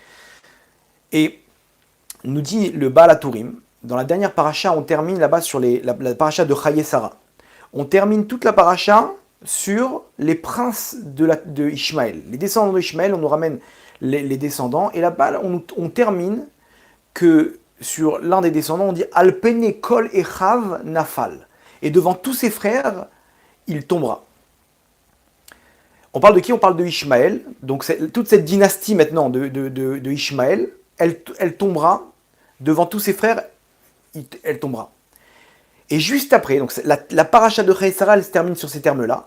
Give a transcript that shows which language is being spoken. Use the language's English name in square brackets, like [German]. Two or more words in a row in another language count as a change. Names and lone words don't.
[French] Et nous dit le Baal HaTurim, dans la dernière paracha, on termine là-bas sur la paracha de Chaye Sarah. On termine toute la paracha sur les princes de Ishmaël. Les descendants d'Ishmaël, on nous ramène les descendants, et là-bas, on termine que sur l'un des descendants, on dit [Hebrew] על פני כל אחיו נפל. [French] Et devant tous ses frères, il tombera. On parle de qui? On parle de Ishmaël. Donc toute cette dynastie maintenant de Ishmaël, elle tombera devant tous ses frères, elle tombera. Et juste après, donc la paracha de Chaye Sarah, elle se termine sur ces termes-là.